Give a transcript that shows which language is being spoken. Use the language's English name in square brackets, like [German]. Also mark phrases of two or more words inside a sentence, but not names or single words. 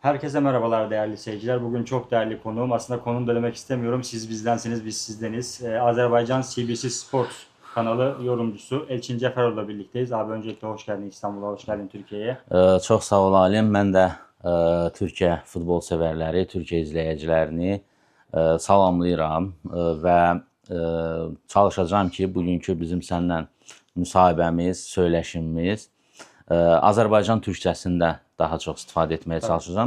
[Turkish] Herkese merhabalar değerli seyirciler. Bugün çok değerli konuğum. Aslında konuğum da demek istemiyorum. Siz bizdensiniz, biz sizdeniz. Azerbaycan CBC Sports kanalı yorumcusu Elçin Ceferov'la birlikteyiz. Abi öncelikle hoş geldin İstanbul'a, hoş geldin Türkiye'ye. [Azerbaijani] Çox sağ ol Alim. Mən də Türkiyə futbol sevərləri, Türkiyə izləyicilərini salamlayıram və çalışacağam ki, bugünkü bizim səninlə müsahibəmiz, söyləşimiz Azərbaycan türkçəsində daha çox istifadə etməyə çalışacağam.